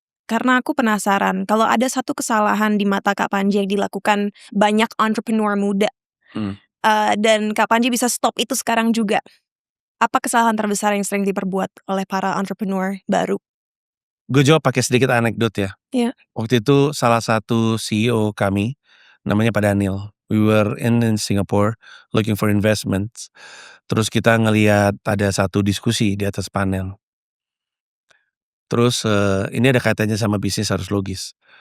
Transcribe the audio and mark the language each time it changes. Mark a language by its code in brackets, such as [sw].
[id] Karena aku penasaran, kalau ada satu kesalahan di mata Kak Panji yang dilakukan banyak entrepreneur muda, dan Kak Panji bisa stop itu sekarang juga. Apa kesalahan terbesar yang sering diperbuat oleh para entrepreneur baru? Gue jawab pakai sedikit anekdot ya. Iya. Waktu itu salah satu CEO kami, namanya Pak Daniel. [en] We were in Singapore looking for investments. [id] Terus kita ngelihat ada satu diskusi di atas panel. Terus ini ada kaitannya sama bisnis harus logis.